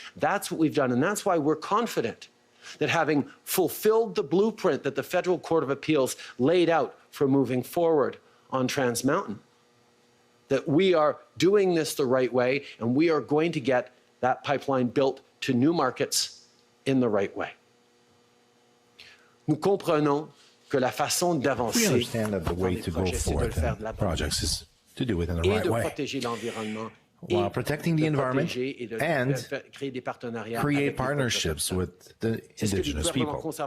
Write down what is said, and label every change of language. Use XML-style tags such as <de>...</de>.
<en>That's what we've done, and that's why we're confident that having fulfilled the blueprint that the Federal Court of Appeals laid out for moving forward on Trans Mountain, that we are doing this the right way, and we are going to get that pipeline built to new markets in the right way.</en> <fr>Nous comprenons que la façon d'avancer</fr> <en>we understand that the way to go forward in projects is to do it in the right way, while protecting the environment and create partnerships with the indigenous people.</en>